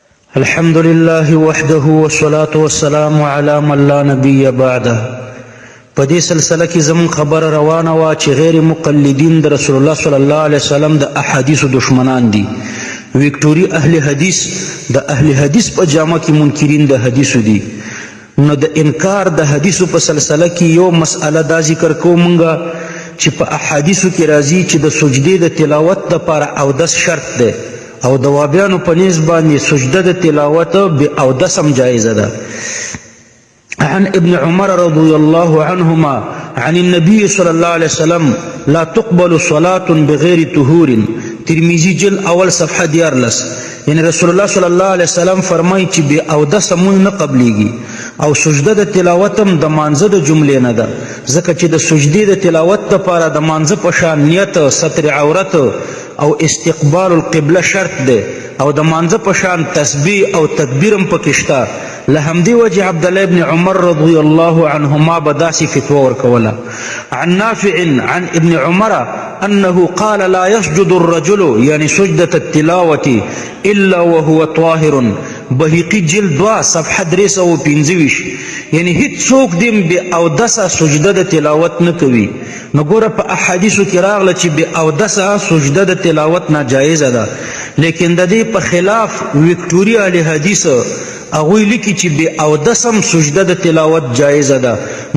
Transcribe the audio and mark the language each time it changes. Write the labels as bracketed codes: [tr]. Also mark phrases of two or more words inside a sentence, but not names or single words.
[ar] الحمد لله وحده والصلاة والسلام على من لا نبي بعده. [ps] په دې سلسله کې زمون خبره روانه وه چې غیر مقلدین د رسول الله [ar] صلی الله علیه وسلم [ps] د احادیثو دشمنان دي. ویکټوري اهل حدیث د اهل حدیث په جامه کې منکرین د حدیثو دي. نو د انکار د حدیثو په سلسله کې یو مسئله دا ذکر کوم مونږه چې په احادیثو کې راځي چې د سجدې د تلاوت دپاره اودس شرط دی او د وابیانو په نیز باندې سجده د تلاوت به اودس هم جایزه ده. [ar] عن ابن عمر رضي الله عنهما عن النبي صلى الله عليه وسلم لا تقبل صلاة بغير طهور. [ps] ترمذی جل اول صفحه 14. یعنی رسول الله [ar] صلی الله علیه وسلم [ps] فرمایي چې به اودس مونږ نه قبلیږي او سجده د تلاوت هم د مانځه د جملې نه ده، ځکه چې د سجدې د تلاوت دپاره د مانځه په شان نیت، ستر عورت او [ar] استقبال القبله [ps] شرط دی او د مانځه په شان تسبیح او تکبیر هم پکې شته. له همدې وجې عبدالله ابن عمر [ar] رضی الله عنهما [ps] به داسې فتوه ورکوله. [ar] عن نافع عن ابن عمر انه قال لا يسجد الرجل يعني سجدة التلاوة الا وهو طاهر. [ps] بهقي جلد 2 صفحه 325. یعنی هیڅ څوک دیم به اودسه سجده د تلاوت نه کوي. نو ګوره په احادیثو کې راغله چې به اودسه سجده د تلاوت ناجایزه ده، لیکن د دې په خلاف ویکټوري اهل حدیث هغوی لیکي چې به اودس هم سجده د تلاوت جایزه ده.